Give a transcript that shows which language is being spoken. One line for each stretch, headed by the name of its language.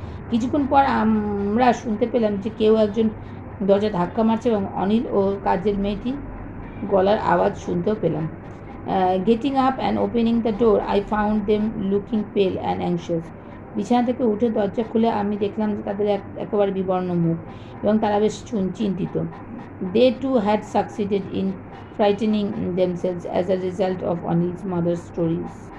Bangla: কিছুক্ষণ পর আমরা শুনতে পেলাম যে কেউ একজন দরজা ধাক্কা মারছে এবং অনিল ও কাজের মেয়েটি গলার আওয়াজ শুনতেও পেলাম।
English: Getting up and opening the door, I found them looking pale and anxious.
Bangla: বিছানা থেকে উঠে দরজা খুলে আমি দেখলাম যে তাদের একেবারে বিবর্ণ মুখ এবং তারা বেশ চিন্তিত।
English: They too had succeeded in frightening themselves as a result of Anil's mother's stories.